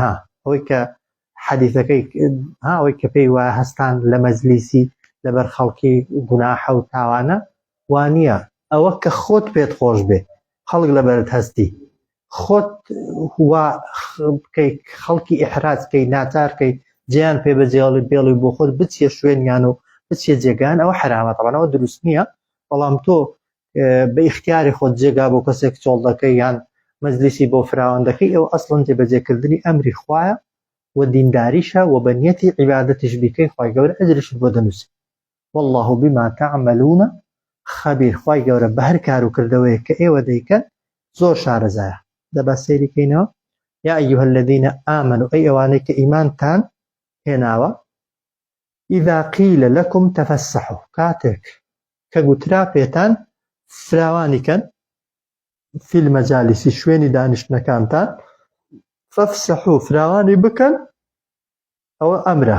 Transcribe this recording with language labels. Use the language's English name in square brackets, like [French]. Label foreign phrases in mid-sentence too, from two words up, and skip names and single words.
[Central Kurdish] ها ئەوەی کە حەدیثەکەی ئەوەی کە پێی وایە هەستان لە مەجلیسی لەبەر خەڵکی گوناحە و تاوانە وانە ئەوە کە خۆت پێت خۆش بێ خەڵک لەبەرت هەستی خۆت بکەی خەڵکی ئیحرازکەی ناچارکەی جیان پێ بەجێڵی بێڵی بۆ خۆت بچیە شوێنیان و بچیە جێگان ئەوە حرامە تەبەنەوە دروست نییە. بەڵام تۆ بە ئیختیاری خۆت جێگا بۆ کەسێک چۆڵ دەکەی یان مەجلیسی بۆ فراوەندەکەی ئەو ئەسڵەن جێبەجێکردنی ئەمری خوایە و دینداریشە و بە نیەتی عیبادەتیش بیکەی خوای گەورە ئەجرشت بۆ دەنووسێ. [Arabic] والله بما تعملون خبیر. [Central Kurdish] خوای گەورە بە هەر کار و کردەوەیە کە ئێوە دەیکەن زۆر شارەزایە. دەبا سەیریکەینەوە. [Arabic] یا ئەیها الذین آمنوا [Central Kurdish] ئەی ئەوانەی کە ئیمانتان هێناوە [Arabic] ئیذا قیل لەکم تەفەسەحوا [Central Kurdish] کاتێک کە گوترا پێتان فراوانیکەن [Arabic] فی المەجالیسی [Central Kurdish] شوێنی دانیشتنەکانتان فەفسەحوا فراوانی بکەن ئەوە ئەمرە.